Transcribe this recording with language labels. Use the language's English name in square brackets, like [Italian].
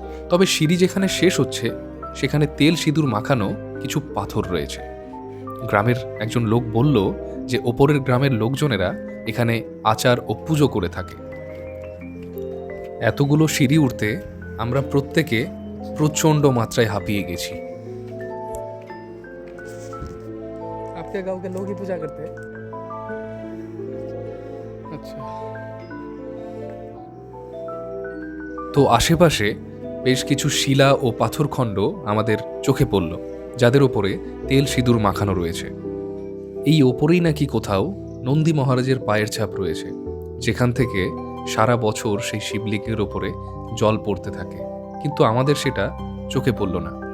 [Bangla] তবে সিঁড়ি যেখানে শেষ হচ্ছে সেখানে তেল সিঁদুর মাখানো কিছু পাথর রয়েছে। গ্রামের একজন লোক বলল যে ওপরের গ্রামের লোকজনেরা এখানে আচার ও পুজো করে থাকে। এতগুলো সিঁড়ি উঠতে আমরা প্রত্যেকে প্রচণ্ড মাত্রায় হাঁপিয়ে গেছি। [Hindi] आपके गांव के लोग ही पूजा करते हैं? अच्छा। [Bangla] তো আশেপাশে বেশ কিছু শিলা ও পাথরখণ্ড আমাদের চোখে পড়ল, যাদের ওপরে তেল সিঁদুর মাখানো রয়েছে। এই ওপরেই নাকি কোথাও নন্দী মহারাজের পায়ের ছাপ রয়েছে, যেখান থেকে সারা বছর সেই শিবলিঙ্গের ওপরে জল পড়তে থাকে, কিন্তু আমাদের সেটা চোখে পড়ল না।